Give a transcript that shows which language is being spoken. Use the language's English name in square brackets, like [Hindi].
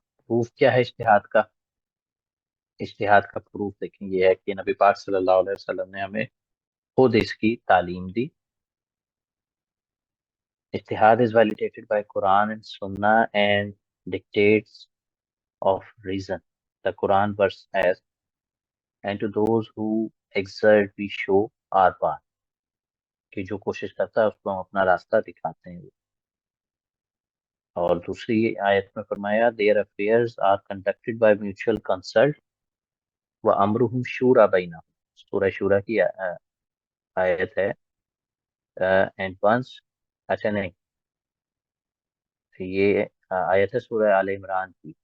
[Urdu] Proof کیا ہے اجتہاد کا؟ اجتہاد کا پروف دیکھیں یہ ہے کہ نبی پاک صلی اللہ علیہ وسلم نے ہمیں خود اس کی تعلیم دی. [English] Ijtihad is validated by Quran and Sunnah and dictates of reason. The Quran verse as, and to those who exert we show our path. [Urdu] کہ جو کوشش کرتا ہے اس کو ہم اپنا راستہ دکھاتے ہیں. اور دوسری آیت میں فرمایا [English] their affairs are conducted by mutual consult [Arabic] وَأَمْرُهُمْ شُورَى بَيْنَهُمْ. [Urdu] سورہ شورہ کی آیت ہے. and once اچھا نہیں یہ آیت ہے سورہ آل عمران کی.